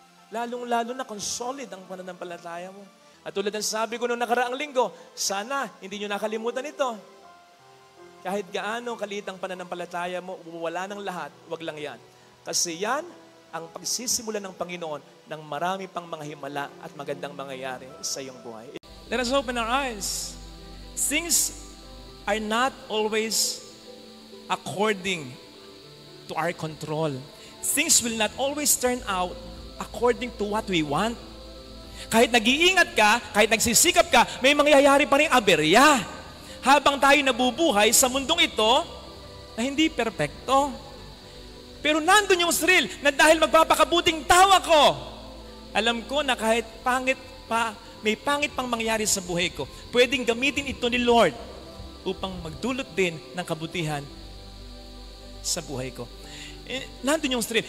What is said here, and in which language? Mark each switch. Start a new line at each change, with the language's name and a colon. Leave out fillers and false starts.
Filipino: Lalong-lalo na kung solid ang pananampalataya mo. At tulad ng sabi ko noong nakaraang linggo, sana hindi nyo nakalimutan ito. Kahit gaano kaliit ang pananampalataya mo, wala ng lahat, wag lang yan. Kasi yan ang pagsisimula ng Panginoon ng marami pang mga himala at magandang mangyayari sa iyong buhay.
English: Let us open our eyes. Things are not always according to our control. Things will not always turn out according to what we want.
Filipino: Kahit nag-iingat ka, kahit nagsisikap ka, may mangyayari pa rin aberya. Habang tayo nabubuhay sa mundong ito na hindi perpekto. Pero nandun yung thrill na dahil magpapakabuting tao ako, alam ko na kahit pangit pa, may pangit pang mangyari sa buhay ko, pwedeng gamitin ito ni Lord upang magdulot din ng kabutihan sa buhay ko. Nandun yung thrill.